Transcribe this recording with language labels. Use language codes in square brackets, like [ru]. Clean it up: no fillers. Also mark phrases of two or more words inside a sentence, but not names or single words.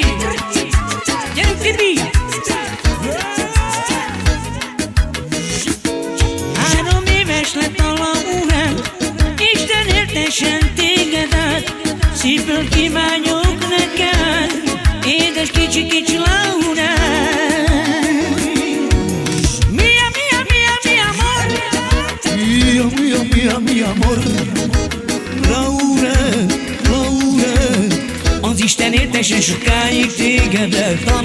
[hu] Gyerünk Tibi! 3 éves lett a Laurent Isten éltessen tégedet Szívből kívánjuk neked Édes kicsi Laurent [it] Mia, mia, mia, mia amor Mia, mia, mia, mia amor Laurent, Laurent [hu] Az Isten éltessen sokáig tégedet